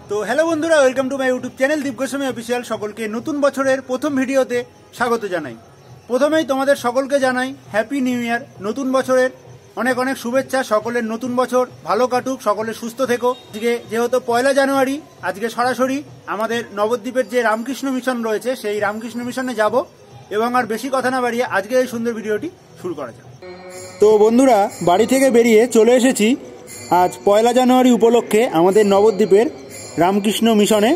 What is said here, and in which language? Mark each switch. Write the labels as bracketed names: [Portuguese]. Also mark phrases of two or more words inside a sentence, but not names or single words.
[Bangla] হ্যালো বন্ধুরা [English] welcome to my YouTube channel [Bangla] দীপ গোস্বামী অফিশিয়াল সকলকে নতুন বছরের প্রথম ভিডিওতে স্বাগত জানাই। প্রথমেই তোমাদের সকলকে জানাই [English] happy new year. [Bangla] নতুন বছরের অনেক অনেক শুভেচ্ছা। সকলের নতুন বছর ভালো কাটুক, সকলে সুস্থ থেকো। আজকে যেহেতু পয়লা জানুয়ারি, আজকে সরাসরি আমাদের নবদ্বীপের যে রামকৃষ্ণ মিশন রয়েছে সেই রামকৃষ্ণ মিশনে যাব এবং আর বেশি কথা না বাড়িয়ে আজকে এই সুন্দর ভিডিওটি শুরু করা যাক। তো বন্ধুরা বাড়ি থেকে বেরিয়ে চলে এসেছি আজ পয়লা জানুয়ারি উপলক্ষে আমাদের নবদ্বীপের রামকৃষ্ণ মিশনে।